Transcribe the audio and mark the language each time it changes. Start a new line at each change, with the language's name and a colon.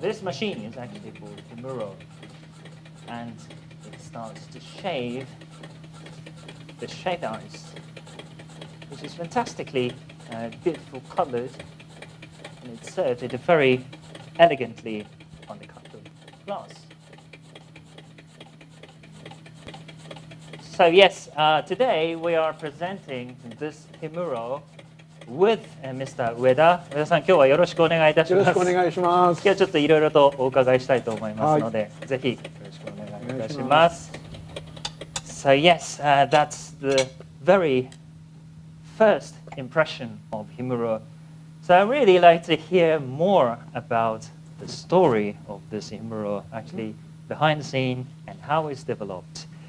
English: This machine is actually called himuro, and it starts to shave the shaved ice, which is fantastically beautiful colored, and it's served very elegantly on the cup of glass. So yes, today we are presenting this himuro with Mr.
Japanese: 上田さん、今日はよろしくお願いいたします。よろしくお願いします。今日はちょっといろいろとお伺いしたいと思いますので、ぜひよろしくお願いいたします。
English: So yes, that's the very first impression of himuro. So I really like to hear more about the story of this himuro, actually behind the scene and how it's developed.